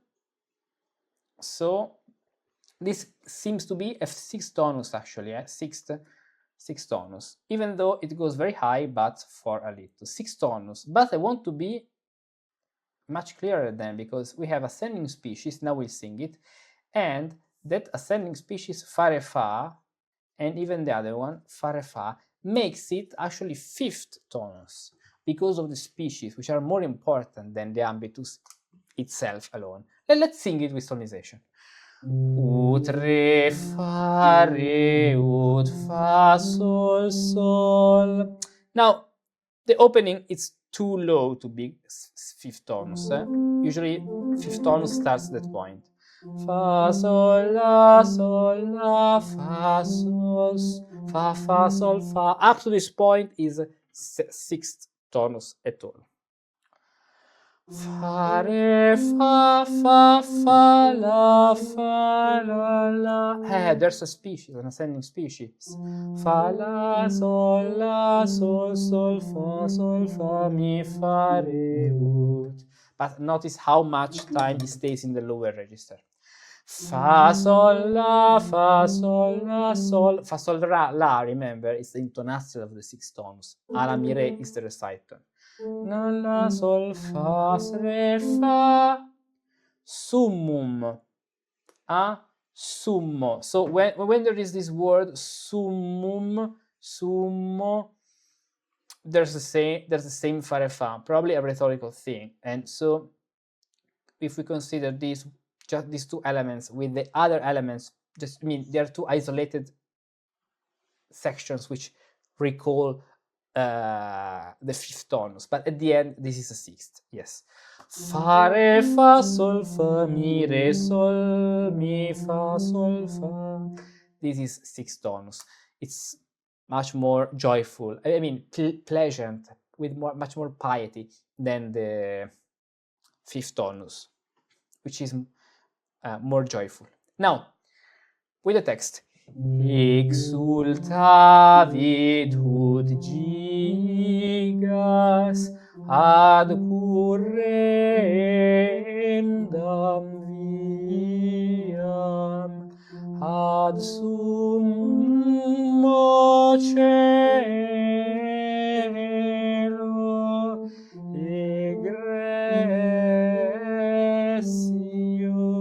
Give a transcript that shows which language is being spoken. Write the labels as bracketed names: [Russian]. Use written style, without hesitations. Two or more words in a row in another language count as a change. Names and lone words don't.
[English] So this seems to be F6 tonus actually, sixth tonus, even though it goes very high, but for a little. 6 tonus. But I want to be much clearer then, because we have ascending species, now we'll sing it, and that ascending species fa re fa, and even the other one fa re fa, makes it actually 5th tonus, because of the species, which are more important than the ambitus itself alone. Let's sing it with solmization. Ut re fa re ut fa sol sol. Now the opening is too low to be 5th tonus. Usually 5th tonus starts at that point. Fa sol la fa sol fa sol fa. Up to this point is 6th tonus at all. Fa re fa la la. There's a species, an ascending species. Fa la sol fa mi fa re ut. But notice how much time it stays in the lower register. Fa sol la fa sol la. Remember, it's the intonation of the 6th tonus. Alla mi re is the recital. La sol fa re fa [Latin] summum summo. [English] So when there is this word [Latin] summum, summo, [English] there's the same fa re fa, probably a rhetorical thing. And so if we consider just these 2 elements with the other elements, they are 2 isolated sections which recall the 5th tonus, but at the end this is a 6th. Yes. Fa re fa sol fa mi re sol mi fa sol fa. This is 6th tonus. It's much more joyful. I mean, pleasant, with much more piety than the 5th tonus, which is more joyful. Now, with the text. [Latin] Exultavit ut gigas ad currendam viam ad summo cœlo egréssio